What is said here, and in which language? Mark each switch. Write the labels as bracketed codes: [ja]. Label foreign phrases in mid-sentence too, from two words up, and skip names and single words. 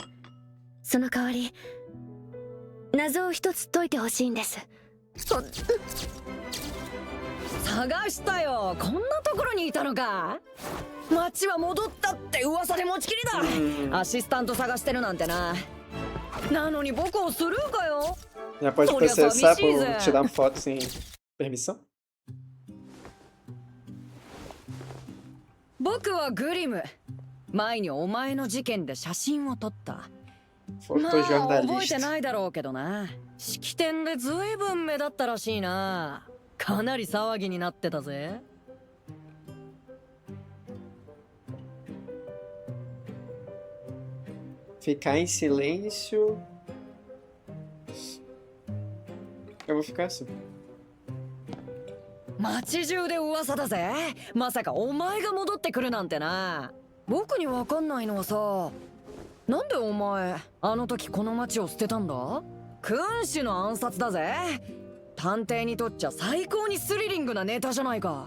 [ja] その代わり謎を一つ解いてほしいんです。探したよ。こんなところにいたのか。町は戻ったって噂で持ちきりだ。アシスタント探してるなんてな。なのに僕をスルーかよ。 [pt] Já pode Olha só, processar me por diz, tirar uma foto sem permissão? [ja] 僕はグリム。前にお前の事件で写真を撮った。まあ覚えて [pt] Fotojornalista. [ja] ないだろうけどな。式典でずいぶん目立ったらしいな。かなり騒ぎになってたぜ。 [pt] Ficar em silêncio. Eu vou ficar assim. [ja] 街中で噂だぜ。まさかお前が戻ってくるなんてな。僕にわかんないのはさ、なんでお前あの時この街を捨てたんだ？君主の暗殺だぜ。探偵にとっちゃ最高にスリリングなネタじゃないか。